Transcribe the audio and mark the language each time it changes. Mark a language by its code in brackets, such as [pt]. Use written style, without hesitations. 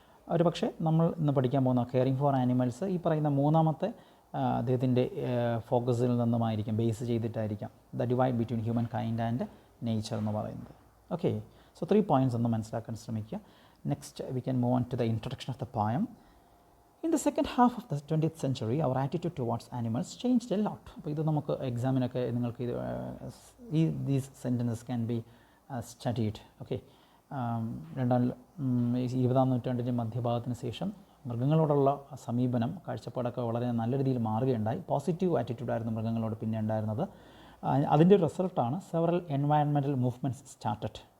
[ml] ഒരു പക്ഷേ നമ്മൾ ഇന്ന് പഠിക്കാൻ പോകുന്ന കെയറിങ് ഫോർ ആനിമൽസ് ഈ പറയുന്ന മൂന്നാമത്തെ അദ്ദേഹത്തിൻ്റെ ഫോക്കസിൽ നിന്നുമായിരിക്കും, base ചെയ്തിട്ടായിരിക്കാം [en] the divide between human kind and nature [ml] എന്ന് പറയുന്നത്. [en] okay, so 3 points [ml] ഒന്ന് മനസ്സിലാക്കാൻ ശ്രമിക്കുക. [en] Next, we can move on to the introduction of the poem. In the second half of the 20th century, our attitude towards animals changed a lot. [ml] അപ്പോൾ ഇത് നമുക്ക് എക്സാമിനൊക്കെ നിങ്ങൾക്ക് [en] these sentences can be studied. [ml] Okay, 20ാം നൂറ്റാണ്ടിൻ്റെ മധ്യഭാഗത്തിന് ശേഷം മൃഗങ്ങളോടുള്ള സമീപനം, കാഴ്ചപ്പാടൊക്കെ വളരെ നല്ല രീതിയിൽ മാറുകയുണ്ടായി. പോസിറ്റീവ് ആറ്റിറ്റ്യൂഡായിരുന്നു മൃഗങ്ങളോട് പിന്നെ ഉണ്ടായിരുന്നത്. അതിൻ്റെ റിസൾട്ടാണ് [en] Several environmental movements started.